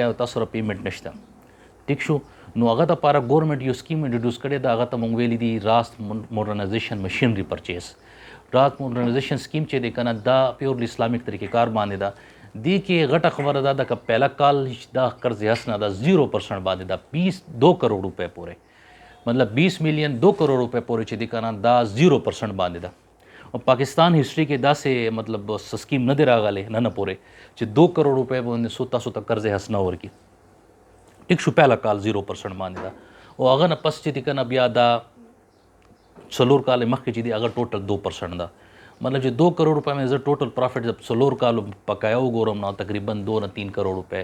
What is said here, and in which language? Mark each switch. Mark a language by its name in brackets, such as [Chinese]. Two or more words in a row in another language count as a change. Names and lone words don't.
[Pashto] او تاسو سره پیمنټ نشته ټیک شو نو هغه دپاره ګورنمنټ یو سکیم انټروډیوس کړی ده هغه ته موږ ویلي دي راست [English] modernization machinery purchase [Pashto] راست موډرنایزیشن سکیم چې دی که نه دا [English] purely Islamic [Pashto] طریقې کار باندې ده دې کې غټه خبره دا ده که پهله کال دا قرض حسنه ده 0% باندې ده 2 کروڑ روپے پورې [Urdu] مطلب 20 ملین 2 کروڑ روپے [Pashto] पورې چې دی کنه دا 0% باندې ده او پاکستان هیستوري کې داسې مطلب سکیم نه دی راغلی نه پورې چې 2 کروڑ روپے باندې 100 قرض حسنه ورکی ټیک شو پهلا کال 0% باندې دا او هغه نه پس چې دی کنه بیا دا څلور کال مخکې چې دی هغه ټوټل 2% دا مطلب چې 2 کروڑ روپے مې زه [English] total profit [Pashto] د څلور کال پکایا وګورم نو تقریبا 2 نه 3 کروڑ روپے